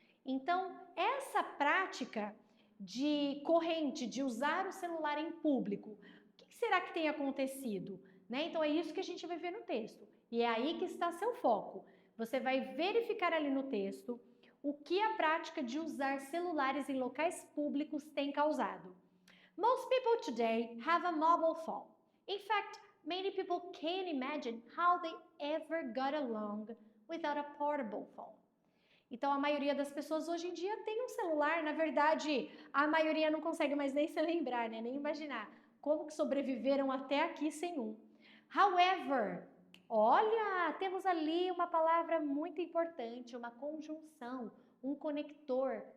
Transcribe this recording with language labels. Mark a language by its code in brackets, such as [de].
[pt] Então, essa prática de corrente, de usar o celular em público, o que será que tem acontecido? Então, é isso que a gente vai ver no texto. E é aí que está seu foco. Você vai verificar ali no texto o que a prática de usar celulares em locais públicos tem causado. [en] Most people today have a mobile phone. In fact, many people can't imagine how they ever got along without a portable phone. [pt] Então, a maioria das pessoas hoje em dia tem um celular. Na verdade, a maioria não consegue mais nem se lembrar, nem imaginar como que sobreviveram até aqui sem um. However, olha, temos ali uma palavra muito importante, uma conjunção, um conector.